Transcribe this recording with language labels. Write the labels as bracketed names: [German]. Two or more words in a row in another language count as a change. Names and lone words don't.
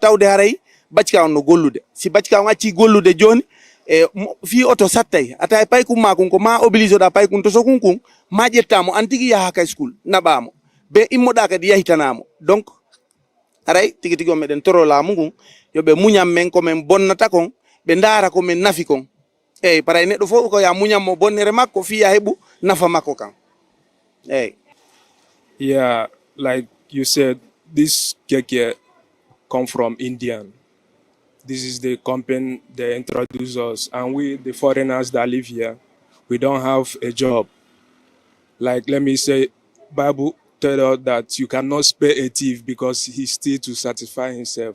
[Fula] tawde haray baccika on no gollude si baccika on acci gollude joni fi oto sattay ata paykum ma kun ko ma oblige oɗa paykum to sokun kun ma ƴettamo an tigui yaha ka school naɓamo be immoɗa kadi yahitanamo donc haray tigui tigui on meɗen toro laamu ngun yoɓe muñam men komin bonnata kon ɓe daara komin nafi kon eyyi paray neɗɗo fof ko ya muñammo bonnere makko fiya heeɓu nafa makko kan eyyi. [English] Yeah, like you said, this keke come from Indian. This is the company they introduce us, and we, the foreigners that live here, we don't have a job. Like, let me say, Bible tell us that you cannot spare a thief because he steals to satisfy himself.